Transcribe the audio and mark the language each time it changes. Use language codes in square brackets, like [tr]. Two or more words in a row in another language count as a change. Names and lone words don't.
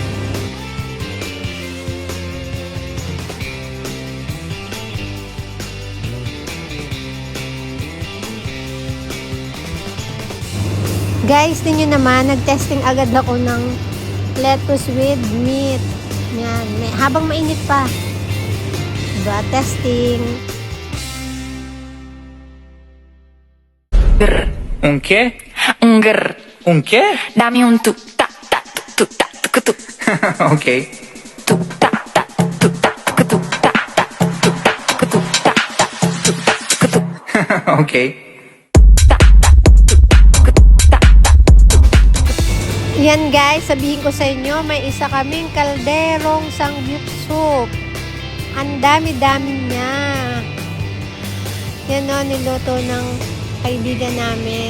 [tl] Guys, ninyo naman, nag-testing agad ako ng [en] lettuce with meat. [tl] Yan. Habang mainit pa. Diba? Testing. [es] Un qué? Un qué? Dame un tuk tak tak tuk tak tuk tuk Ok. tuk tak tak tuk tak tuk tuk tak tak tuk tak tuk tuk tak tak tuk tak tuk tuk Ok. [tl] Yan guys, sabihin ko sa inyo, may isa kaming kalderong sangyup soup. Ang dami-dami niya. Yan o, niluto ng kaibigan namin.